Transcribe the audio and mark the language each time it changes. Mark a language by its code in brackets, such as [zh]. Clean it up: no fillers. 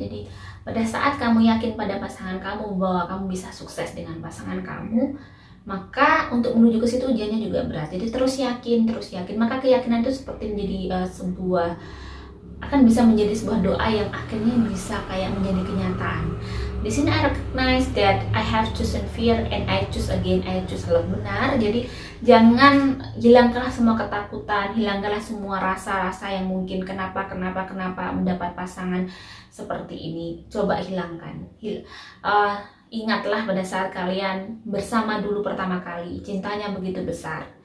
[id] Jadi pada saat kamu yakin pada pasangan kamu bahwa kamu bisa sukses dengan pasangan kamu, maka untuk menuju ke situ ujiannya juga berat. Jadi terus yakin. Maka keyakinan itu seperti menjadi akan bisa menjadi sebuah doa yang akhirnya bisa kayak menjadi kenyataan. Di sini [en] I recognize that I have chosen fear and I choose again. I choose love. [id] Benar. Jadi jangan hilangkanlah semua ketakutan, hilangkanlah semua rasa-rasa yang mungkin kenapa mendapat pasangan seperti ini. Coba hilangkan. Ingatlah pada saat kalian bersama dulu pertama kali, cintanya begitu besar.